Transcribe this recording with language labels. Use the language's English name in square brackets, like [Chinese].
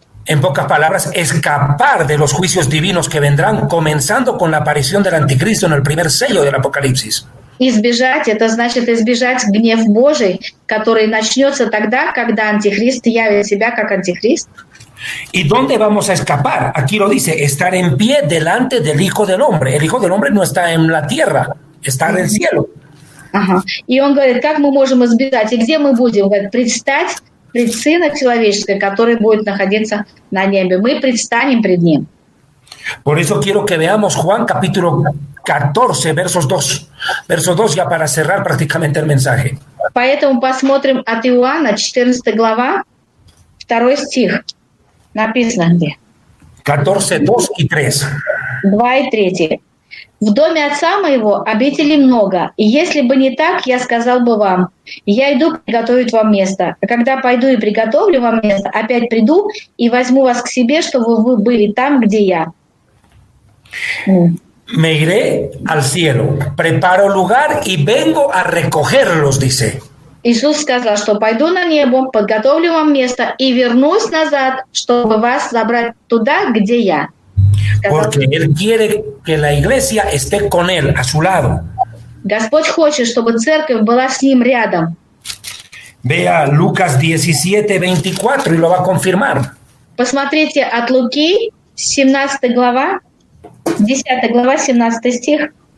[Spanish] En pocas palabras, escapar de los juicios divinos que vendrán, comenzando con la aparición del anticristo en el primer sello del Apocalipsis. [Russian] Избежать, это значит избежать гнев Божий, который начнется тогда, когда Антихрист явит себя как Антихрист. [Spanish] ¿Y dónde vamos a escapar? Aquí lo dice, estar en pie delante del Hijo del Hombre. El Hijo del Hombre no está en la tierra, está en el cielo. Ага. [Russian] И он говорит, как мы можем избежать, и где мы будем? Говорит, предстать пред Сына Человеческого, который будет находиться на небе. Мы предстанем пред Ним. [Spanish] Por eso quiero que veamos Juan capítulo 14, versos 2 ya para cerrar prácticamente el mensaje. [Russian] Поэтому посмотрим от Иоанна, 14 глава, 2 стих. Написано где? [Spanish] 14, 2 y 3. [Russian] 2 и 3. «В доме отца моего обителей много, и если бы не так, я сказал бы вам, я иду приготовить вам место. А когда пойду и приготовлю вам место, опять приду и возьму вас к себе, чтобы вы были там, где я». [Spanish] Me iré al cielo, preparo lugar y vengo a recogerlos, dice. [Russian] Иисус сказал, что пойду на небо, подготовлю вам место и вернусь назад, чтобы вас забрать туда, где я. [Spanish] Porque Él quiere que la iglesia esté con Él, a su lado. [Russian] Господь хочет, чтобы церковь была с Ним рядом. [Spanish] Vea Lucas 17, 24 y lo va a confirmar. [Russian] Посмотрите от Луки, 17 глава, 10 глава, 17 стих.